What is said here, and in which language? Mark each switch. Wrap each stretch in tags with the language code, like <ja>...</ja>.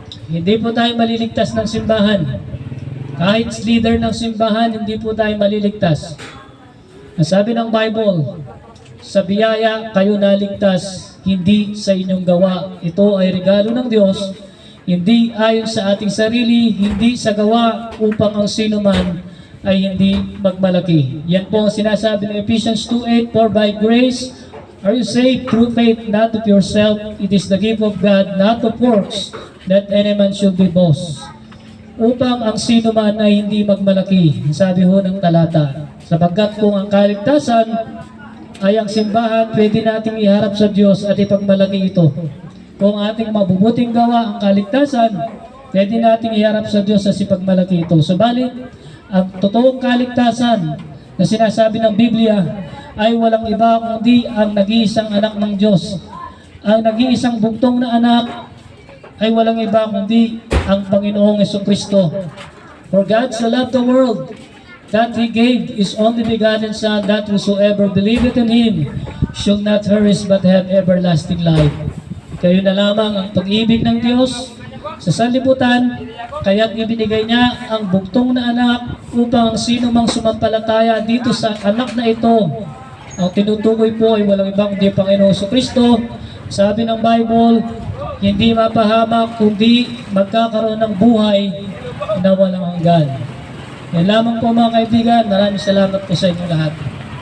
<tl>Hindi po tayo maliligtas ng simbahan. Kahit leader ng simbahan, hindi po tayo maliligtas. Ang sabi ng Bible, sa biyaya kayo naligtas, hindi sa inyong gawa. Ito ay regalo ng Diyos, hindi ayon sa ating sarili, hindi sa gawa upang ang sino man ay hindi magmalaki. Yan po ang sinasabi ng Ephesians 2:8,</tl> <en>for by grace are you saved through faith, not of yourself. It is the gift of God, not of works, that any man should be boast.</en> <tl>Upang ang sino man ay hindi magmalaki, sabi ho ng talata. Sapagkat kung ang kaligtasan ay ang simbahan, pwede nating iharap sa Diyos at ipagmalaki ito. Kung ating mabubuting gawa ang kaligtasan, pwede nating iharap sa Diyos at ipagmalaki ito. Subalit, ang totoong kaligtasan na sinasabi ng Biblia ay walang iba kundi ang nag-iisang anak ng Diyos. Ang nag-iisang bugtong na anak ay walang iba kundi ang Panginoong Hesukristo.</tl> <en>For God so loved the world that He gave His only begotten Son, that whosoever believeth in Him shall not perish but have everlasting life.</en> <tl>Kayo na lamang ang pag-ibig ng Diyos sa sanlibutan, kaya't ibinigay niya ang bugtong na anak upang ang sino mang sumampalataya dito sa anak na ito. Ang tinutukoy po ay walang ibang kundi Panginoong Hesukristo. Sabi ng Bible, hindi mapahamak kundi magkakaroon ng buhay na walang hanggan. Yan lamang po, mga kaibigan. Maraming salamat po sa inyo lahat.</tl>